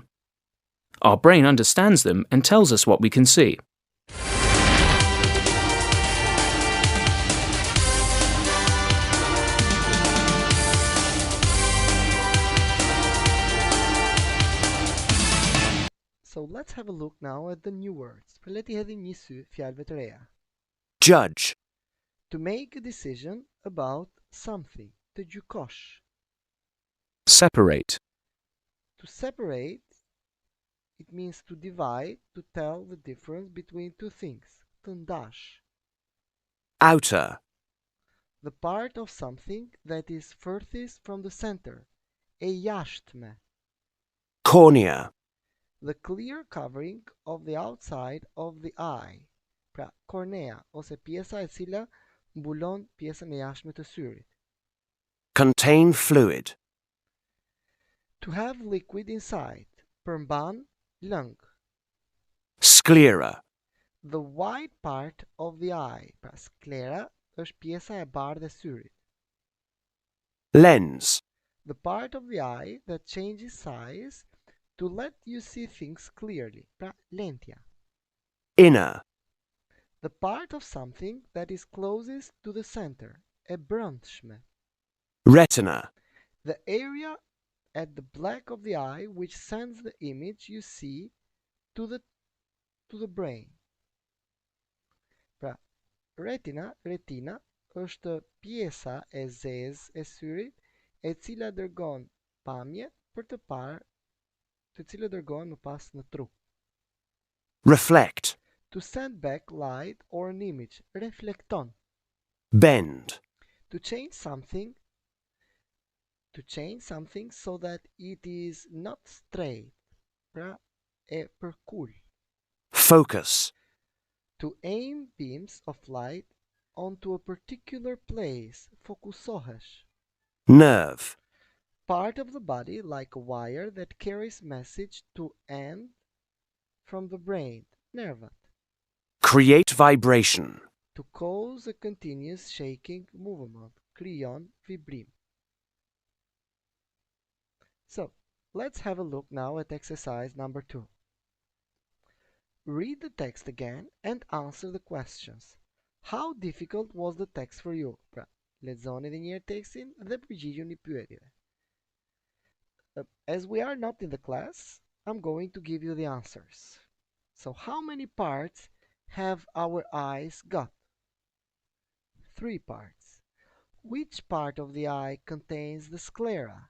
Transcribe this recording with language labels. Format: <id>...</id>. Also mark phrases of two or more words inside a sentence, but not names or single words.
<en>Our brain understands them and tells us what we can see. So let's have a look now at the new words.</en> <sq>Le t'i hedhim një sy fjalëve të reja.</sq> <en>Judge. To make a decision about something.</en> <sq>Të gjykosh.</sq> <en>Separate. To separate, it means to divide, to tell the difference between two things.</en> <sq>Të ndash.</sq> <en>Outer. The part of something that is furthest from the center.</en> <sq>E jashtme.</sq> <en>Cornea. The clear covering of the outside of the eye.</en> <sq>Pra, kornea, ose pjesa e cila mbulon pjesën e jashtme të syrit.</sq> <en>Contain fluid. To have liquid inside.</en> <sq>Përmban lung.</sq> <en>Sclera. The white part of the eye.</en> <sq>Pra sklera është pjesa e bardhë e syrit.</sq> <en>Lens. The part of the eye that changes size to let you see things clearly.</en> <sq>Pra lentja.</sq> <en>Inner. The part of something that is closest to the center.</en> <sq>E brendshme.</sq> <en>Retina. The area at the back of the eye which sends the image you see to the brain.</en> <sq>Pra, retina është pjesa e zezë e syrit e cila dërgon pamje për të parë, të cilët dërgohen më pas në trup.</sq> <en>Reflect. To send back light or an image.</en> <sq>Reflekton.</sq> <en>Bend. To change something so that it is not straight.</en> <sq>Pra, e përkull.</sq> <en>Focus. To aim beams of light onto a particular place.</en> <sq>Fokusohesh.</sq> <en>Nerve. Part of the body like a wire that carries message to end from the brain.</en> <sq>Nervat.</sq> <en>Create vibration. To cause a continuous shaking movement.</en> <sq>Krijon vibrim.</sq> <en>So, let's have a look now at exercise number 2. Read the text again and answer the questions. How difficult was the text for you?</en> <sq>Pra, lexoni edhe një herë tekstin dhe përgjigjuni pyetjeve.</sq> <en>As we are not in the class, I'm going to give you the answers. So, how many parts have our eyes got? 3 parts. Which part of the eye contains the sclera?</en>